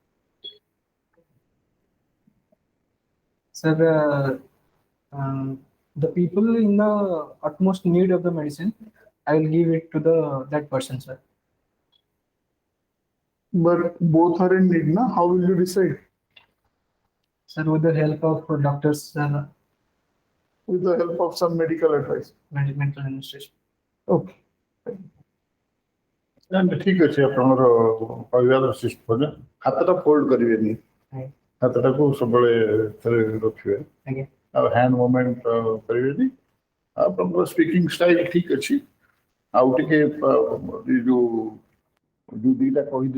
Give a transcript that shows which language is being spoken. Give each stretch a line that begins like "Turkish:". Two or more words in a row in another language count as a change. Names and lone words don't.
English: Sir, the people in the utmost need of the medicine, I will give it to that person, sir. But both are in need, na? How will you decide? Sir, with the help of doctors, With the help of some medical advice. mental administration. Okay.
Odia: ଠିକ ଅଛି ଆପଣଙ୍କର କହିବାର ସିଷ୍ଟମ ହାତଟା ଫୋଲ୍ଡ କରିବେନି ଆଜ୍ଞା। ହାତଟାକୁ ସବୁବେଳେ ଥରେ ରଖିବେ ଆଜ୍ଞା। ଆଉ
English: hand movement
Odia: କରିବେନି ଆପଣଙ୍କର
English: speaking style
Odia: ଠିକ ଅଛି ଆଉ ଟିକେ ଯୋଉ ଦିଟା କହିଲି